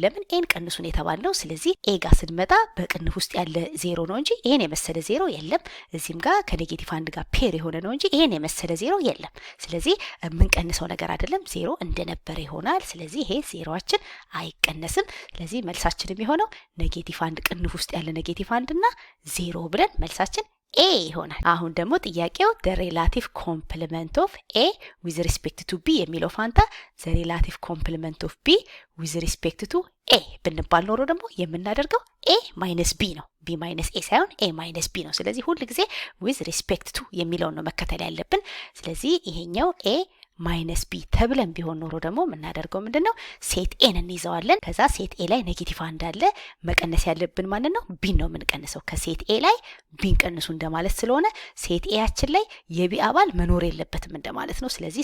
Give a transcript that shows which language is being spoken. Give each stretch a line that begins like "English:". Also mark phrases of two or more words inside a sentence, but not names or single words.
Amharic: ለምን ኤን ቀንሱን የተባልነው። ስለዚህ ኤ ጋር ስንመጣ በቅንፍ ውስጥ ያለ ዜሮ ነው እንጂ ይሄን የመሰለ ዜሮ የለም። እዚህም ጋር ከኔጌቲቭ አንድ ጋር ፔር የሆነ ነው እንጂ ይሄን የመሰለ ዜሮ የለም። ስለዚህ የምንቀንሰው ነገር አይደለም፣ ዜሮ እንደነበረ ይሆናል። ስለዚህ ይሄ ዜሮአችን አይቀነስም። ስለዚህ መልሳችን የሚሆነው ኔጌቲቭ አንድ ቅንፍ ውስጥ ያለ ኔጌቲቭ አንድ እና ዜሮ ብለን መልሳችን ኤ ይሆናል። አሁን ደግሞ ጥያቄው
English: the relative complement of a with respect to b
Amharic: የሚለው ፋንታ
English: the relative complement of b with respect to a
Amharic: ብንባል ኖሮ ደግሞ የምናደርገው
English: a minus b
Amharic: ነው።
English: b minus a
Amharic: ሳይሆን
English: a minus b
Amharic: ነው። ስለዚህ ሁል ጊዜ
English: with respect to
Amharic: የሚለውን ነው መከተል ያለብን። ስለዚህ ይሄኛው
English: a minus b
Amharic: ተብለን ቢሆን ኖሮ ደግሞ የምናደርገው ምንድነው?
English: set N
Amharic: እንይዘዋለን። ከዛ
English: set A
Amharic: ላይ ኔጌቲቭ አንድ አለ። መቀነስ ያለብን ማለት ነው ቢን ነው የምንቀንሰው። ከሴት ኤ ላይ ቢን ቀንሱ እንደማለት ስለሆነ ሴት ኤያችን ላይ የቢ አባል መኖር የለበትም እንደማለት ነው። ስለዚህ